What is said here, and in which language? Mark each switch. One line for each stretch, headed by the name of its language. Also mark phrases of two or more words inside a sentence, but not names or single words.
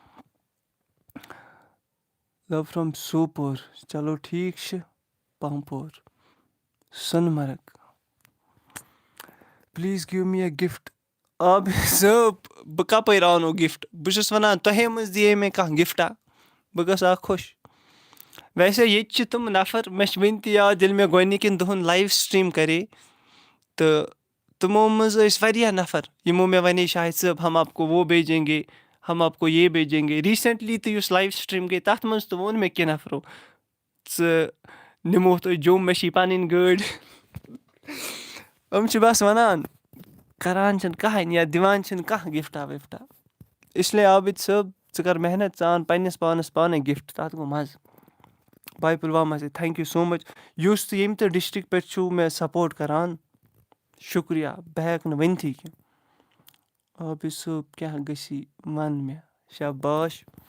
English: love from
Kashmiri: سوپور چلو ٹھیٖک چھِ پامپور سۄنہٕ مرگ
English: please give me a gift
Kashmiri: عابد صٲب بہٕ کَپٲرۍ آنو گِفٹ بہٕ چھُس وَنان تۄہے منٛز دِیے مےٚ کانٛہہ گِفٹا بہٕ گژھٕ ہا خۄش ویسے ییٚتہِ چھِ تِم نفر مےٚ چھِ وٕنہِ تہِ یاد ییٚلہِ مےٚ گۄڈنِکٮ۪ن دۄہَن لایِو سِٹریٖم کَرے تہٕ تِمو منٛز ٲسۍ واریاہ نفر یِمو مےٚ وَنے شاہِد صٲب
Urdu: ہم آپ کو وہ بھیجیں گے ہم آپ کو یہ بھیجیں گے
Kashmiri: ریٖسٮ۪نٛٹلی تہِ یُس لایِو سِٹریٖم گٔے تَتھ منٛز تہِ ووٚن مےٚ کیٚنٛہہ نفرو ژٕ نِمو تُہۍ جوٚم مےٚ چھِ پَنٕنۍ گٲڑۍ یِم چھِ بَس وَنان کَران چھِنہٕ کٕہٕنۍ یا دِوان چھِنہٕ کانٛہہ گِفٹا وِفٹا اِسلیے عابِد صٲب ژٕ کَر محنت ژٕ اَن پنٛنِس پانَس پانَے گِفٹ تَتھ گوٚو مَزٕ باے پُلوامہ سے
English: thank you so much
Kashmiri: یُس تہِ ییٚمہِ تہِ ڈِسٹِرٛک پٮ۪ٹھ چھُو مےٚ سپوٹ کَران شُکریہ بہٕ ہٮ۪کہٕ نہٕ ؤنتھٕے کینٛہہ عابِد صٲب کیٛاہ گٔژھی وَن مےٚ شاباش